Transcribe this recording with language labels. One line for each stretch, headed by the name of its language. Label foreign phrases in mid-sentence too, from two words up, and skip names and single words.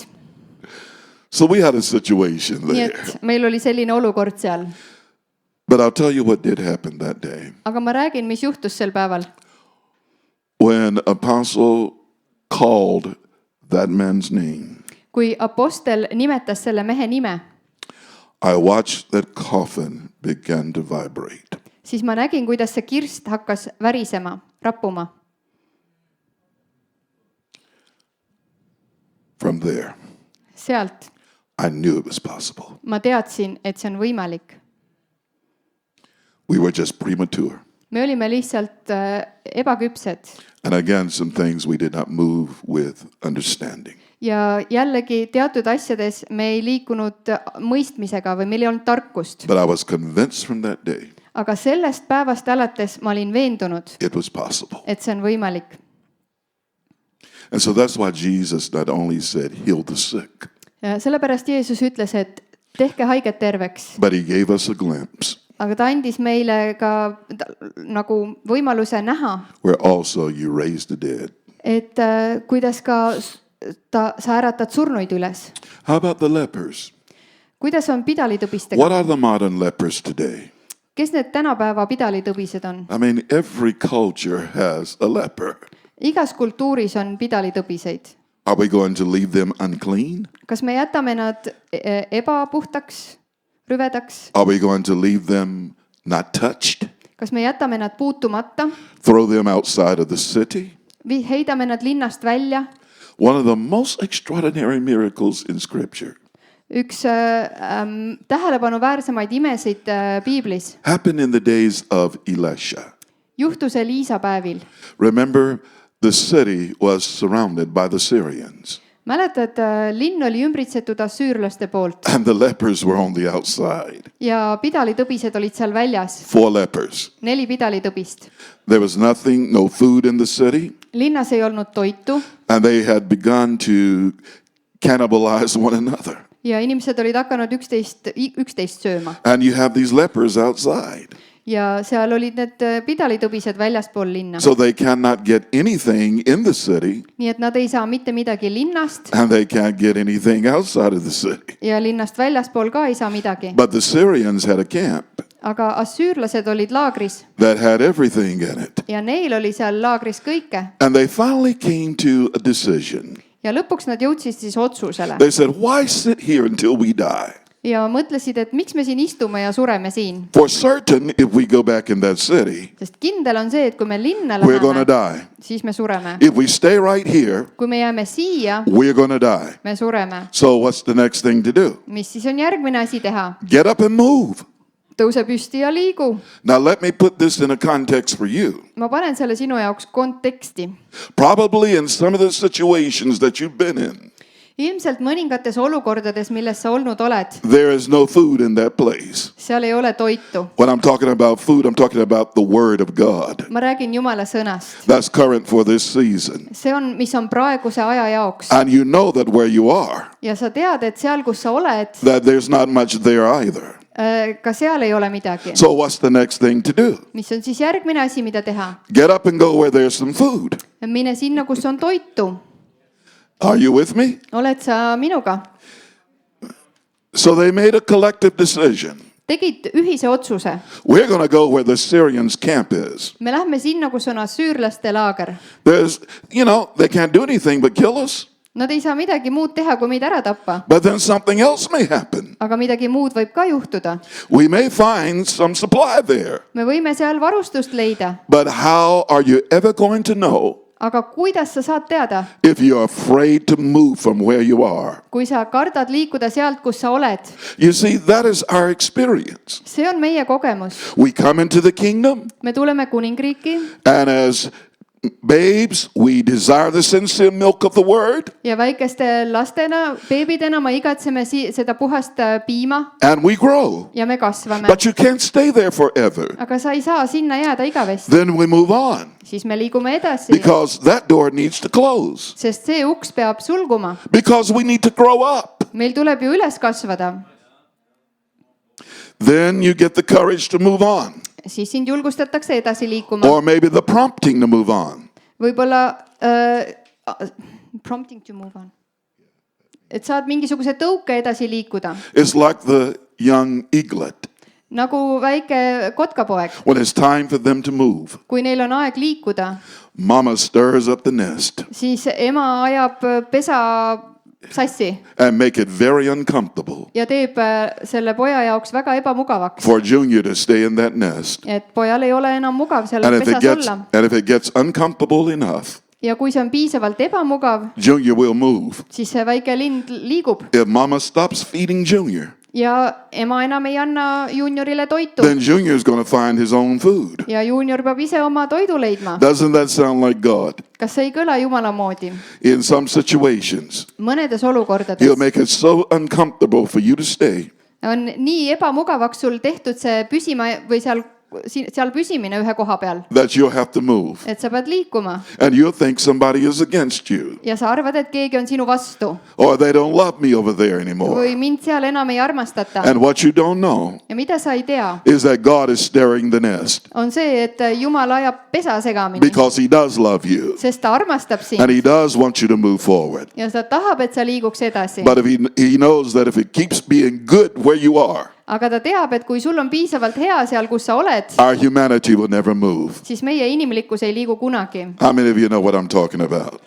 English: So we had a situation
Estonian: Nii
English: there.
Estonian: et meil oli selline olukord seal.
English: But I'll tell you what did happen that day.
Estonian: Aga ma räägin, mis juhtus sel päeval.
English: When Apostle called that man's name,
Estonian: Kui apostel nimetas selle mehe nime,
English: I watched that coffin begin to vibrate.
Estonian: siis ma nägin, kuidas see kirst hakkas värisema, rappuma.
English: From there,
Estonian: Sealt
English: I knew it was possible.
Estonian: ma teadsin, et see on võimalik.
English: We were just premature.
Estonian: Me olime lihtsalt ebaküpsed.
English: And again, some things we did not move with understanding.
Estonian: ja jällegi teatud asjades me ei liikunud mõistmisega või meil ei olnud tarkust.
English: But I was convinced from that day
Estonian: Aga sellest päevast alates ma olin veendunud,
English: it was possible.
Estonian: et see on võimalik.
English: And so that's why Jesus not only said, heal the sick,
Estonian: Ja sellepärast Jeesus ütles, et tehke haiged terveks,
English: but he gave us a glimpse
Estonian: aga ta andis meile ka nagu võimaluse näha,
English: where also you raised the dead.
Estonian: et kuidas ka sa äratad surnuid üles.
English: How about the lepers?
Estonian: Kuidas on pidalitõbistega?
English: What are the modern lepers today?
Estonian: Kes need tänapäeva pidalitõbised on?
English: I mean, every culture has a leper.
Estonian: Igas kultuuris on pidalitõbiseid.
English: Are we going to leave them unclean?
Estonian: Kas me jätame nad ebapuhtaks, rüvedaks?
English: Are we going to leave them not touched?
Estonian: Kas me jätame nad puutumata?
English: Throw them outside of the city?
Estonian: Heidame nad linnast välja?
English: One of the most extraordinary miracles in Scripture
Estonian: Üks tähelepanuväärsemaid imesid Piiblis
English: happened in the days of Elisha.
Estonian: juhtus Eliisa päevil.
English: Remember, the city was surrounded by the Syrians,
Estonian: Mäletad, linn oli ümbritsetud assüürlaste poolt
English: and the lepers were on the outside.
Estonian: ja pidalitõbised olid seal väljas.
English: 4 lepers.
Estonian: 4 pidalitõbist.
English: There was nothing, no food in the city,
Estonian: Linnas ei olnud toitu
English: and they had begun to cannibalize one another.
Estonian: ja inimesed olid hakanud üksteist sööma.
English: And you have these lepers outside.
Estonian: Ja seal olid need pidalitõbised väljaspool linna.
English: So they cannot get anything in the city,
Estonian: Nii et nad ei saa mitte midagi linnast
English: and they can't get anything outside of the city.
Estonian: ja linnast väljaspool ka ei saa midagi.
English: But the Syrians had a camp
Estonian: Aga assüürlased olid laagris
English: that had everything in it.
Estonian: ja neil oli seal laagris kõike.
English: And they finally came to a decision.
Estonian: Ja lõpuks nad jõudsid siis otsusele
English: They said, why sit here until we die?
Estonian: ja mõtlesid, et miks me siin istume ja sureme siin.
English: For certain, if we go back in that city,
Estonian: Sest kindel on see, et kui me linna
English: we're going to
Estonian: läheme,
English: die.
Estonian: siis me sureme.
English: If we stay right here,
Estonian: Kui me jääme siia,
English: we're going to die.
Estonian: me sureme.
English: So what's the next thing to do?
Estonian: Mis siis on järgmine asi teha?
English: Get up and move.
Estonian: Tõuse püsti ja liigu.
English: Now let me put this in a context for you.
Estonian: Ma panen selle sinu jaoks konteksti.
English: Probably in some of the situations that you've been in,
Estonian: Ilmselt mõningates olukordades, milles sa olnud oled,
English: there is no food in that place.
Estonian: seal ei ole toitu.
English: When I'm talking about food, I'm talking about the Word of God.
Estonian: Ma räägin Jumala sõnast.
English: That's current for this season.
Estonian: See on, mis on praeguse aja jaoks.
English: And you know that where you are,
Estonian: Ja sa tead, et seal, kus sa oled,
English: that there's not much there either.
Estonian: ka seal ei ole midagi.
English: So what's the next thing to do?
Estonian: Mis on siis järgmine asi, mida teha?
English: Get up and go where there's some food.
Estonian: Mine sinna, kus on toitu.
English: Are you with me?
Estonian: Oled sa minuga?
English: So they made a collective decision.
Estonian: Tegid ühise otsuse.
English: We're going to go where the Syrians' camp is.
Estonian: Me lähme sinna, kus on assüürlaste laager.
English: There's, they can't do anything but kill us.
Estonian: Nad ei saa midagi muud teha, kui meid ära tappa.
English: But then something else may happen.
Estonian: Aga midagi muud võib ka juhtuda.
English: We may find some supply there.
Estonian: Me võime seal varustust leida.
English: But how are you ever going to know
Estonian: Aga kuidas sa saad teada,
English: if you're afraid to move from where you are?
Estonian: kui sa kardad liikuda sealt, kus sa oled?
English: You see, that is our experience.
Estonian: See on meie kogemus.
English: We come into the kingdom,
Estonian: Me tuleme kuningriiki
English: and as babes, we desire the sincere milk of the word,
Estonian: ja väikeste lastena, beebidena me igatseme seda puhast piima
English: and we grow.
Estonian: ja me kasvame.
English: But you can't stay there forever.
Estonian: Aga sa ei saa sinna jääda igavesti.
English: Then we move on,
Estonian: Siis me liigume edasi,
English: because that door needs to close,
Estonian: sest see uks peab sulguma.
English: because we need to grow up.
Estonian: Meil tuleb ju üles kasvada.
English: Then you get the courage to move on,
Estonian: Siis sind julgustatakse edasi liikuma.
English: or maybe the prompting to move on. Võib-olla prompting to move on.
Estonian: Et saad mingisuguse tõuke edasi liikuda.
English: It's like the young eaglet.
Estonian: Nagu väike kotkapoeg.
English: When it's time for them to move,
Estonian: Kui neil on aeg liikuda,
English: mama stirs up the nest
Estonian: siis ema ajab pesa sassi
English: and make it very uncomfortable
Estonian: ja teeb selle poja jaoks väga ebamugavaks.
English: for Junior to stay in that nest.
Estonian: Et pojal ei ole enam mugav seal
English: And
Estonian: pesas olla.
English: if it gets uncomfortable enough,
Estonian: Ja kui see on piisavalt ebamugav,
English: Junior will move.
Estonian: siis see väike lind liigub.
English: If mama stops feeding Junior,
Estonian: ja ema enam ei anna juuniorile toitu
English: then Junior's going to find his own food.
Estonian: ja juunior peab ise oma toidu leidma.
English: Doesn't that sound like God?
Estonian: kas see ei kõla Jumala moodi?
English: In some situations,
Estonian: mõnedes
English: He'll
Estonian: olukordades
English: make it so uncomfortable for you to stay
Estonian: on nii ebamugavaks sul tehtud see püsima või seal püsimine ühe koha peal,
English: that you'll have to move.
Estonian: et sa pead liikuma
English: And you'll think somebody is against you,
Estonian: ja sa arvad, et keegi on sinu vastu
English: or they don't love me over there anymore.
Estonian: või mind seal enam ei armastata.
English: And what you don't know
Estonian: ja mida sa ei tea,
English: is that God is stirring the nest
Estonian: on see, et Jumal ajab pesa segamini,
English: because He does love you
Estonian: sest ta armastab
English: and
Estonian: sind
English: He does want you to move forward.
Estonian: ja ta tahab, et sa liiguks edasi.
English: But if He knows that if it keeps being good where you are,
Estonian: aga ta teab, et kui sul on piisavalt hea seal, kus sa oled,
English: our humanity will never move.
Estonian: siis meie inimlikkus ei liigu kunagi.
English: How many of you know what I'm talking about?